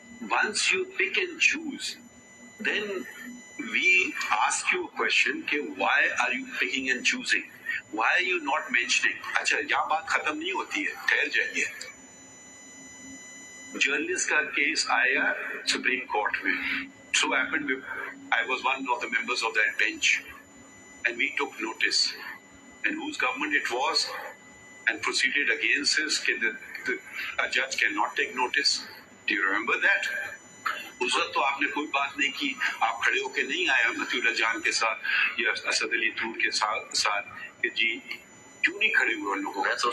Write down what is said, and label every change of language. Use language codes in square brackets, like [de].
[en] once you pick and choose, then we ask you a question کہ why are you picking and choosing? Why are you not mentioning? [ur] اچھا یہاں بات ختم نہیں ہوتی ہے، ٹھہر جائیے. جرنلسٹ کا کیس آیا سپریم کورٹ میں. [en] So happened I was one of the members of that bench and we took notice and whose government it was and proceeded against us that a judge cannot take notice. Do you remember that? [ur] اس وقت تو آپ نے کوئی بات نہیں کی، آپ کھڑے ہو کے نہیں آیا مطیع اللہ جان کے ساتھ یا اسد علی طور کے ساتھ کہ جی کیوں نہیں کھڑے ہوئے ان لوگوں.